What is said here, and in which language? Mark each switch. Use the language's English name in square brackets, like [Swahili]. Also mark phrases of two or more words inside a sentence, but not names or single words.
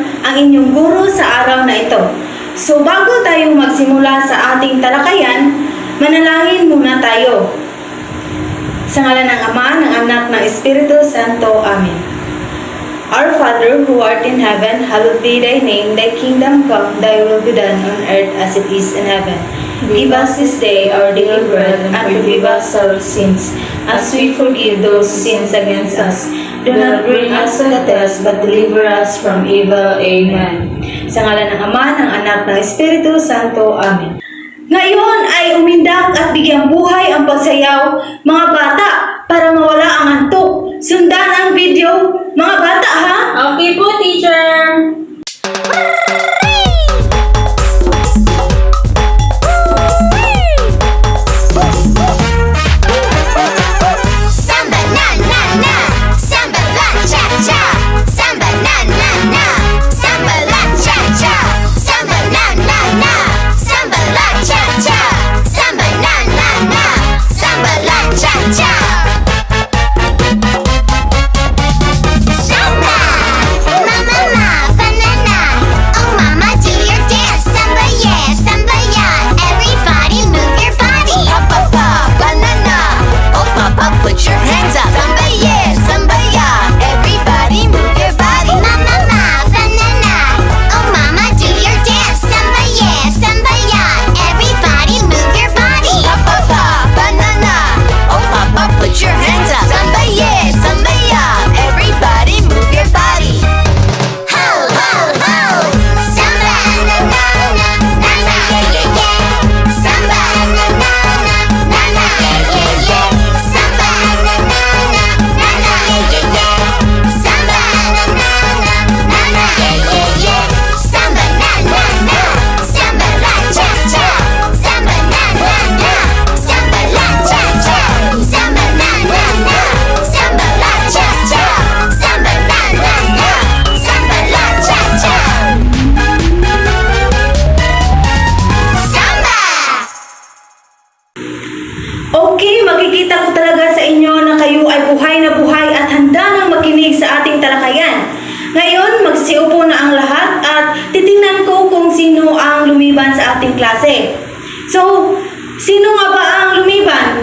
[Filipino] ang inyong guro sa araw na ito. So bago tayo magsimula sa ating talakayan, manalangin muna tayo. Sa ngalan ng Ama, ng Anak, ng Espiritu Santo. Amen. [English] Our Father, who art in heaven, hallowed be thy name. Thy kingdom come, thy will be done on earth as it is in heaven. Give us this day our daily bread, and forgive us our sins, as we forgive those who sin against us. Do not bring us to the test, but deliver us from evil. Amen. [Filipino] Sa ngalan ng Ama, ng Anak, ng Espiritu Santo. Amen. Ngayon ay umindak at bigyang buhay ang pagsayaw, mga bata, para mawala ang antok. Sundan ang video, mga bata, ha? Okay po, teacher! [English] Samba na na na, samba la cha cha. Samba na na na, samba la cha cha. Samba na na na, samba la cha cha. Samba na na na, samba la cha cha. Samba, mama, banana. Oh mama, do your dance. Samba yeah, samba yeah. Everybody move your body. Papa, banana. Oh papa, put your hands up. Samba yeah, everybody move your body. Mama, banana. Oh mama, do your dance. Samba yeah, everybody move your body. Papa, banana. Oh papa, put your hands up. Samba yeah, everybody move your body. Ho ho ho. Samba na na na na na yeah yeah yeah. Samba na na na na na yeah yeah yeah. Samba na na na na na yeah yeah yeah. Samba na na na na na yeah yeah yeah. Samba na na na. Samba la cha cha. Samba na na na. Samba la cha cha. Samba na na na. Samba la cha cha. Samba na na na. Samba la cha cha. Samba! [Filipino] Okay, makikita ko talaga sa inyo na kayo ay buhay na buhay at handa nang makinig sa ating talakayan. Ngayon, magsiupo na ang lahat at titingnan ko kung sino ang lumiban sa ating klase. So, sino nga ba ang lumiban?